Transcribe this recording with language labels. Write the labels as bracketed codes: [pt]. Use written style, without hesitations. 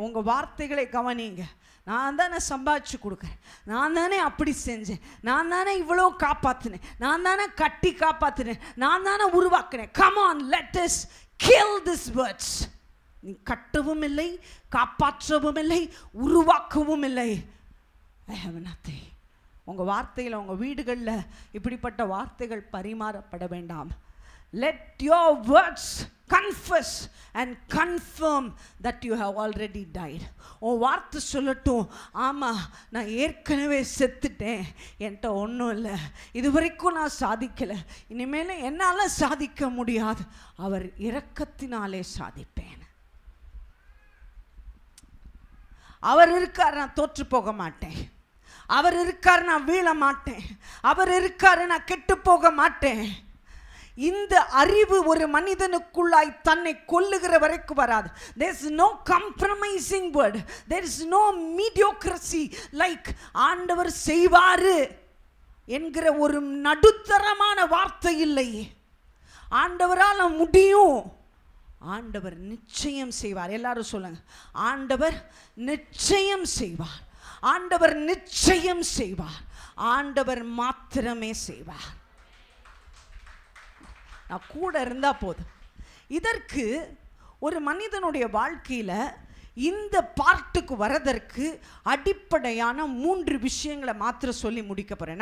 [ta] உங்கள் வார்த்தைகளை கவனிங்க. நான் தானே சம்பாதிச்சு கொடுக்குறேன், நான் தானே அப்படி செஞ்சேன், நான் தானே இவ்வளோ காப்பாற்றினேன், நான் தானே கட்டி காப்பாற்றினேன், நான் தானே உருவாக்கினேன். [en] Come on, let us kill this words. [ta] நீ கட்டவும் இல்லை, காப்பாற்றவும் இல்லை, உருவாக்கவும் இல்லை. [en] I have nothing. [ta] உங்கள் வார்த்தையில் உங்கள் வீடுகளில் இப்படிப்பட்ட வார்த்தைகள் பரிமாறப்பட வேண்டாம். [en] Let your words confess and confirm that you have already died. [ta] உன் வார்த்தை சொல்லட்டும், ஆமாம் நான் ஏற்கனவே செத்துட்டேன், என்கிட்ட ஒன்றும் இல்லை, இதுவரைக்கும் நான் சாதிக்கலை, இனிமேல் என்னால் சாதிக்க முடியாது, அவர் இரக்கத்தினாலே சாதிப்பேன். அவர் இருக்கார், நான் தோற்று போக மாட்டேன். அவர் இருக்கார், நான் வீழ மாட்டேன். அவர் இருக்கார், நான் கெட்டு போக மாட்டேன். இந்த அறிவு ஒரு மனிதனுக்குள்ளாய் தன்னை கொல்லுகிற வரைக்கும் வராது. [en] there is no compromising word, there is no mediocrity like [ta] ஆண்டவர் செய்வாரு என்கிற ஒரு நடுத்தரமான வார்த்தை இல்லை. ஆண்டவரால் முடியும், ஆண்டவர் நிச்சயம் செய்வார். எல்லாரும் சொல்லுங்க, ஆண்டவர் நிச்சயம் செய்வார், ஆண்டவர் நிச்சயம் செய்வார், ஆண்டவர் மாத்திரமே செய்வார். நான் கூட இருந்தா போதும். இதற்கு ஒரு மனிதனுடைய வாழ்க்கையில இந்த பார்ட்டுக்கு வரதற்கு அடிப்படையான 3 விஷயங்களை மாத்திரம் சொல்லி முடிக்க போறேன்.